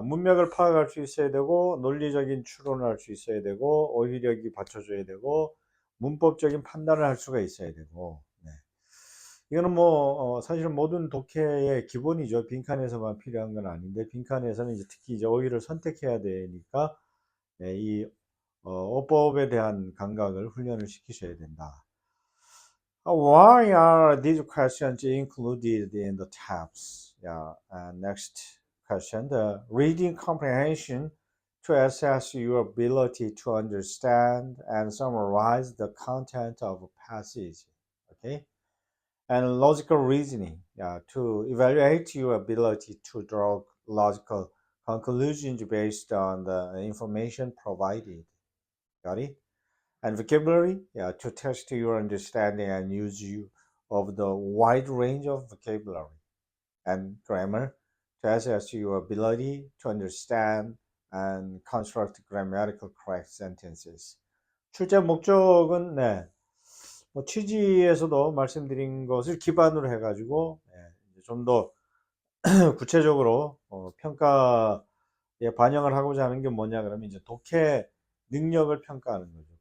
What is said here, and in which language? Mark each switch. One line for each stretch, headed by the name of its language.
Korean: 문맥을 파악할 수 있어야 되고, 논리적인 추론을 할 수 있어야 되고, 어휘력이 받쳐줘야 되고, 문법적인 판단을 할 수가 있어야 되고, 네. 이거는 뭐 사실은 모든 독해의 기본이죠. 빈칸에서만 필요한 건 아닌데, 빈칸에서는 이제 특히 이제 어휘를 선택해야 되니까, 네, 이 어법에 대한 감각을 훈련을 시키셔야 된다.
English: Why are these questions included in the tabs? Yeah. Next question: the reading comprehension to assess your ability to understand and summarize the content of a passage. Okay. And logical reasoning, yeah, to evaluate your ability to draw logical conclusions based on the information provided. Got it? And vocabulary, yeah, to test your understanding and use you of the wide range of vocabulary. And grammar, to assess your ability to understand and construct grammatical correct sentences.
Korean: 출제 목적은 네, 뭐 취지에서도 말씀드린 것을 기반으로 해가지고 좀 더 구체적으로 평가에 반영을 하고자 하는 게 뭐냐 그러면 이제 독해 능력을 평가하는 거죠.